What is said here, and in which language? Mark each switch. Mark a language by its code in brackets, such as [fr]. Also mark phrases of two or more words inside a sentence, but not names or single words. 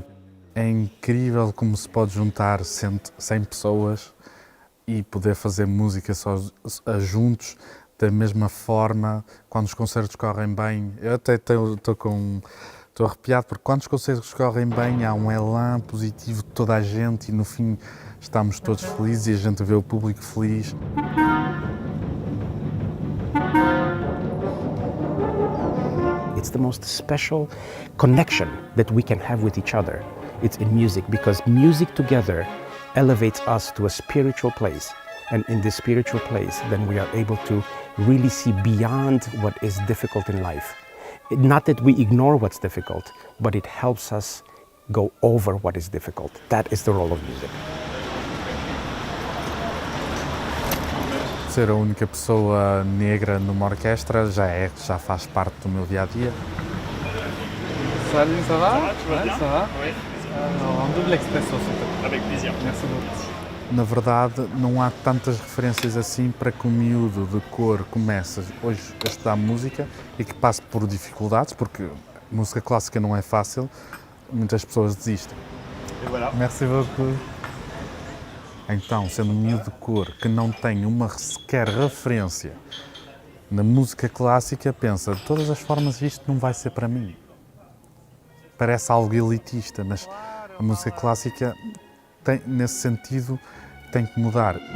[pt] É incrível como se pode juntar 100 pessoas e poder fazer música juntos da mesma forma, quando os concertos correm bem. Eu até estou arrepiado, porque quando os concertos correm bem há um elan positivo de toda a gente e no fim estamos todos felizes e a gente vê o público feliz. [en] It's the most special connection that we can have with each other. It's in music, because music together elevates us to a spiritual place. And in this spiritual place, then we are able to really see beyond what is difficult in life. Not that we ignore what's difficult, but it helps us go over what is difficult. That is the role of music. [pt] Ser a única pessoa negra numa orquestra já faz parte do meu dia-a-dia. [fr] Salut, ça va? Ouais, ça va? Oui. Alors, un double expresso, s'il te plaît. Avec plaisir. Merci beaucoup. [pt] Na verdade, não há tantas referências assim para que o miúdo de cor comece hoje a estudar música e que passe por dificuldades, porque música clássica não é fácil, muitas pessoas desistem. [fr] E voilà. Merci beaucoup. [pt] Então, sendo um miúdo de cor que não tem uma sequer referência na música clássica, pensa, de todas as formas isto não vai ser para mim. Parece algo elitista, mas a música clássica, nesse sentido, tem que mudar.